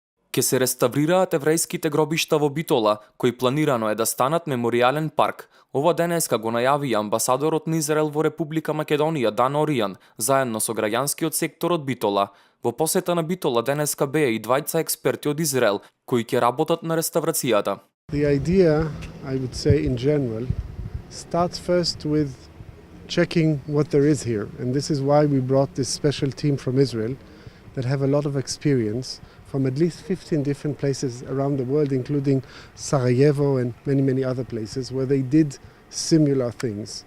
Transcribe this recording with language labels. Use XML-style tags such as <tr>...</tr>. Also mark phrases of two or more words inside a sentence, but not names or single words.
<mk>Ке се реставрираат еврејските гробишта во Битола, кои планирано е да станат меморијален парк. Ова денеска го најави амбасадорот на Израел во Република Македонија Дан Оријан, заедно со граѓанскиот сектор од Битола. Во посета на Битола денеска беа и двајца експерти од Израел, кои ќе работат на реставрацијата.</mk> <en>The idea, I would say in general, starts first with checking what there is here. And this is why we brought this special team from Israel that have a lot of experience from at least 15 different places around the world, including Sarajevo and many other places where they did similar things.</en>